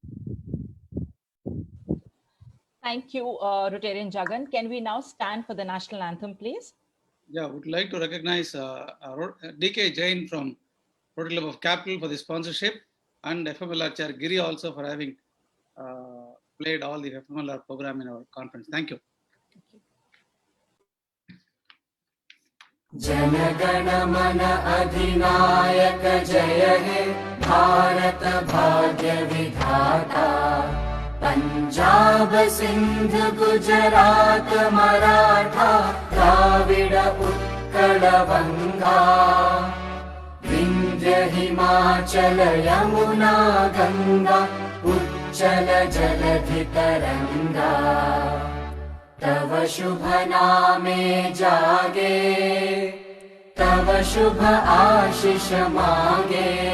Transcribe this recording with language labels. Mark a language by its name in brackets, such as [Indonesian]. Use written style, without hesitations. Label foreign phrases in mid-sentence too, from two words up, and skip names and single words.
[English] Thank you, Rotarian Jagan. Can we now stand for the national anthem, please? Yeah, would like to recognize DK Jain from Rotary Club of Capital for the sponsorship, and FMLR Chair Giri also for having played all the FMLR program in our conference. Thank you. [Bangla] জনগণ মন অধিনায়ক জয় হে ভারত ভাগ্য বিধাতা পঞ্জাব সিন্ধু গুজরাট মরাঠা দ্রাবিড় উৎকল বঙ্গ বিন্ধ্য হিমাচল যমুনা গঙ্গা উচ্ছল জলধি তরঙ্গ তব শুভ নামে জাগে তব শুভ আশিস মাগে